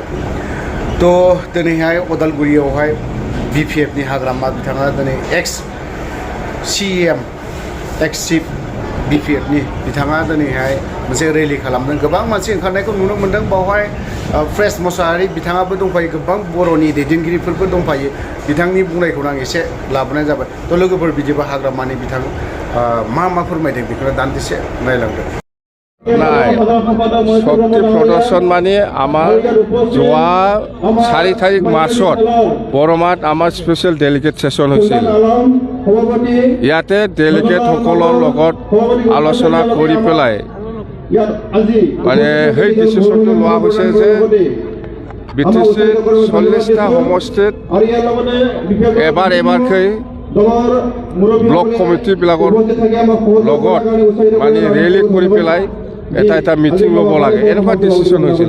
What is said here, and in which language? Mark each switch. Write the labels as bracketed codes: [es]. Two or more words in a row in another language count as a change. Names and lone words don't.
[brx] थ' दिनैहाय अदालगुरियावहाय BPFनि हाग्रामा बिथाङा दिनै [en] ex CEM ex chief [brx] BPFनि बिथाङा दिनैहाय मोनसे रेलि खालामदों। गोबां मानसि ओंखारनायखौ नुनो मोन्दों। बावहाय प्रेस मोसाहारि बिथाङाबो दंफायो, गोबां बर'नि दैदेनगिरिफोरबो दंफायो। बिथांनि बुंनायखौनो आं एसे लाबोनाय जाबाय। थ' लोगोफोर बिदिबा हाग्रामानि बिथां मा फोरमायदों बेखौनो दान्दिसे नायलांदों। [as] নাই শক্তি প্ৰদৰ্শন মানে আমাৰ যোৱা 4 তাৰিখ মাৰ্চত বৰমাত আমাৰ [en] special delegate session [as] হৈছিল। ইয়াতে ডেলিগেটসকলৰ লগত আলোচনা কৰি পেলাই মানে সেই ডিচিশ্যনটো লোৱা হৈছে যে BTCৰ 40টা সমষ্টিত এবাৰকৈ ব্লক কমিটিবিলাকৰ লগত মানে ৰেলী কৰি পেলাই এটা মিটিং ল'ব লাগে, এনেকুৱা ডিচিশ্যন হৈছিল।